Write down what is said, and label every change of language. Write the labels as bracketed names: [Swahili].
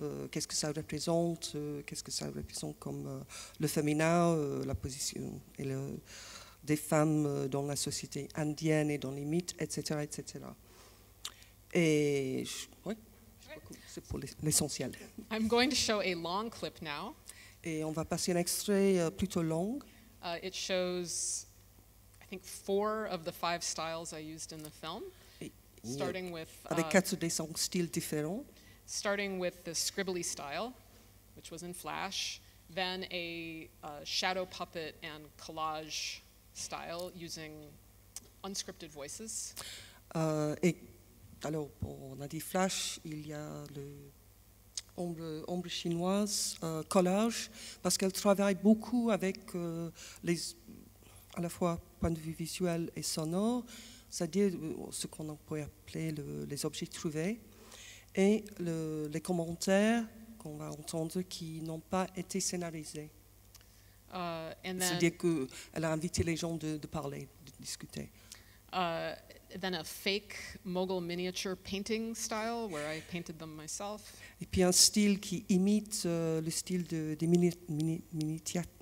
[French] Qu'est-ce que ça représente, comme le féminin, la position des femmes dans la société indienne et dans les mythes, etc. etc. Et oui, c'est pour l'essentiel. [English] I'm going to show a long clip now. [French] Et on va passer un extrait plutôt long. [English] It shows, I think, 4 of the 5 styles I used in the film, starting with [French] avec 4 des styles différents. [English] Starting with the scribbly style, which was in Flash, then a shadow puppet and collage style using unscripted voices. [French] Et alors, on a dit Flash, il y a le ombre chinoise, collage, parce qu'elle travaille beaucoup avec à la fois point de vue visuel et sonore, c'est-à-dire ce qu'on pourrait appeler les objets trouvés, et les commentaires qu'on va entendre qui n'ont pas été scénarisés. C'est-à-dire qu'elle a invité les gens de parler, de discuter. [English] Then a fake Mughal miniature painting style where I painted them myself. [French] Et puis un style qui imite le style des miniatures.